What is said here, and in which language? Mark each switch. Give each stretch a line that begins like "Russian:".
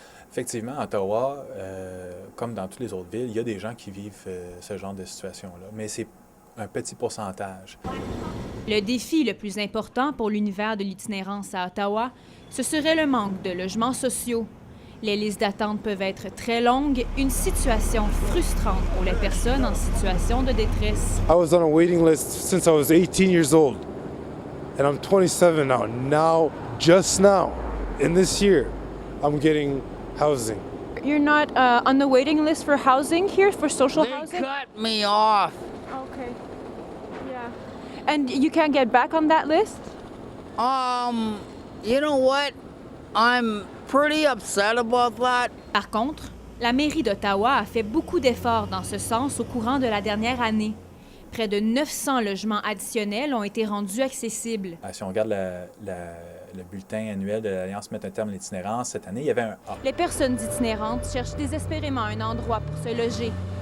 French: Effectivement, à Ottawa, comme dans toutes les autres villes, il y a des gens qui vivent ce genre de situation-là, mais c'est un petit pourcentage. Le défi le plus important pour l'univers de l'itinérance à Ottawa, ce serait le manque de logements sociaux. Les listes d'attente peuvent être très longues, une situation frustrante pour les personnes en situation de détresse.
English: I was on a waiting list since I was 18 years old, and I'm 27 now. Just now, in this year, I'm getting housing. You're not on the waiting list for housing here, for social housing? They cut me off. Okay. Yeah. And you can't get back on that list? You know what? I'm pretty upset about that.
French: Par contre, la mairie d'Ottawa a fait beaucoup d'efforts dans ce sens au courant de la dernière année. Près de 900 logements additionnels ont été rendus accessibles. Si on regarde le bulletin annuel de l'Alliance Mettre un terme à l'itinérance, cette année, il y avait un A. Les personnes itinérantes cherchent désespérément un endroit pour se loger.